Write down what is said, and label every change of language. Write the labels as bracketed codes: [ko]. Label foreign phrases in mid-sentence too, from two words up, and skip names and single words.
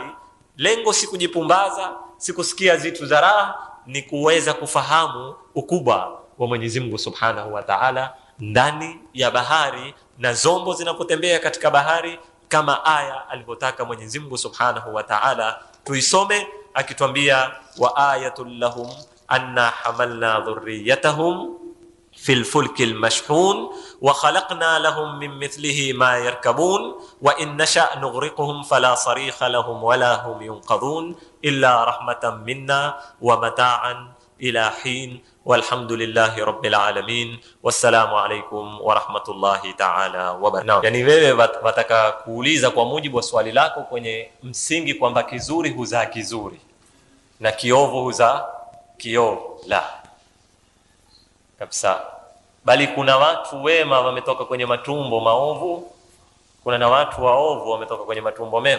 [sw] Lengo si kujipumbaza, si kusikia zitu za raha, ni kuweza kufahamu ukubwa wa Mwenyezi Mungu [ar] سبحانه وتعالى [sw] ndani ya bahari na zombo zinapotembea katika bahari, kama aya alivyotaka Mwenyezi Mungu [ar] سبحانه وتعالى [sw] tuisome, akituambia [ar] وآية لهم أنا حملنا ذريتهم في الفلك المشحون وخلقنا لهم من مثله ما يركبون وإن نشأ نغرقهم فلا صريخ لهم ولا هم ينقذون إلا رحمة منا ومتاعا إلى حين والحمد لله رب العالمين والسلام عليكم ورحمة الله تعالى وبركاته. [sw] Yani wewe wataka kuuliza kwa mujibu wa swali lako kwenye msingi kwamba kizuri huzaa kizuri na kiovu huzaa kiovu, la kabisa, bali kuna watu wema wametoka kwenye matumbo maovu, kuna na watu waovu wametoka kwenye matumbo mema.